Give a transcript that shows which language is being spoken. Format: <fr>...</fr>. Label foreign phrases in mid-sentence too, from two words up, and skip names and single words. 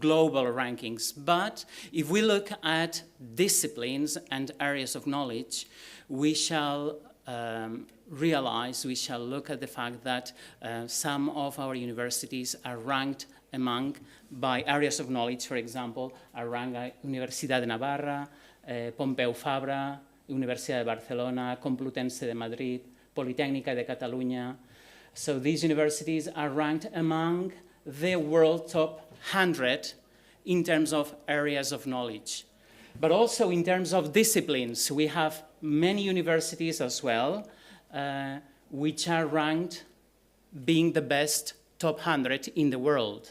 <en>global rankings, but if we look at disciplines and areas of knowledge, we shall realize, we shall look at the fact that some of our universities are ranked among, by areas of knowledge, for example, are ranked Universidad de Navarra, Pompeu Fabra, Universidad de Barcelona, Complutense de Madrid, Politécnica de Catalunya. So these universities are ranked among the world top 100 in terms of areas of knowledge. But also in terms of disciplines, we have many universities as well, which are ranked being the best top 100 in the world.</en>